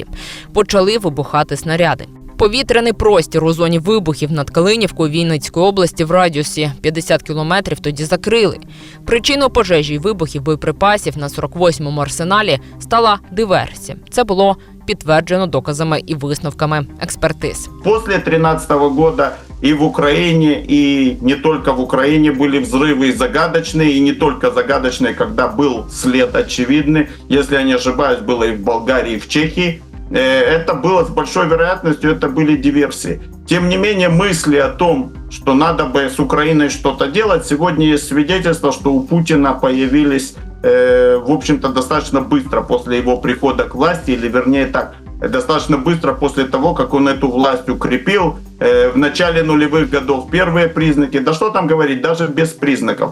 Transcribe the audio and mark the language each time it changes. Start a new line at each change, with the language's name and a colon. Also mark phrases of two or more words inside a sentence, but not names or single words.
Ukrainian: Почали вибухати снаряди. Повітряний простір у зоні вибухів над Калинівкою Вінницької області в радіусі 50 кілометрів тоді закрили. Причиною пожежі і вибухів боєприпасів на 48-му арсеналі стала диверсія. Це було підтверджено доказами і висновками експертиз.
Russian: Після 2013 року и в Украине, и не только в Украине были взрывы загадочные, и не только загадочные, когда был след очевидный. Если я не ошибаюсь, было и в Болгарии, и в Чехии. Это было с большой вероятностью, это были диверсии. Тем не менее, мысли о том, что надо бы с Украиной что-то делать, сегодня есть свидетельство, что у Путина появились, в общем-то, достаточно быстро после его прихода к власти, или вернее так, достаточно быстро после того, как он эту власть укрепил, в начале нулевых годов первые признаки, да что там говорить, даже без признаков.